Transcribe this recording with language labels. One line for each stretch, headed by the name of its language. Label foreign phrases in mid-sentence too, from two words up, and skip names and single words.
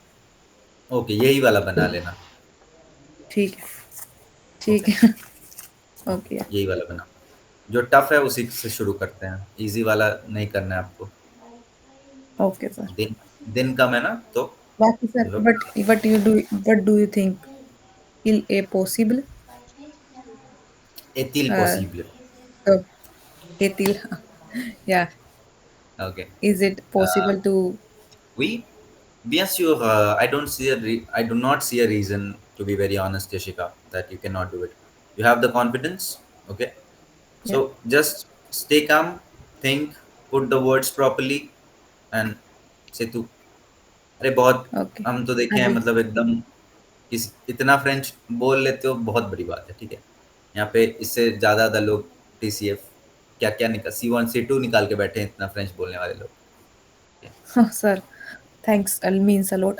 Hindi: Okay, यही वाला बना लेना. ठीक है ठीक Okay. है ओके, ओके यही वाला बना. जो टफ है उसी से शुरू करते हैं, इजी वाला नहीं करना है आपको. ओके सर दिन दिन कम है ना, तो बाकी सर लो.
English: what do you think
French: il è possible एतिल uh, पॉसिबल.
Hindi: तो एतिल या
English: Okay. Is it Uh, possible to? we,
French: bien sûr,
English: I do not see a reason, to be very honest, Jessica, that you cannot do it. You have the confidence, okay? Yeah. So just stay calm, think, put the words properly, and say
Hindi: तू अरे बहुत
English: Okay.
Hindi: हम तो
English: I
Hindi: देखे हैं
English: will.
Hindi: मतलब एकदम इस इतना फ्रेंच बोल लेते हो बहुत बड़ी बात है ठीक है यहाँ पे इससे ज़्यादा लोग टीसीएफ क्या क्या निकाल C1 C2 निकाल के बैठे हैं इतना फ्रेंच बोलने वाले लोग
English: sir, thanks means a lot.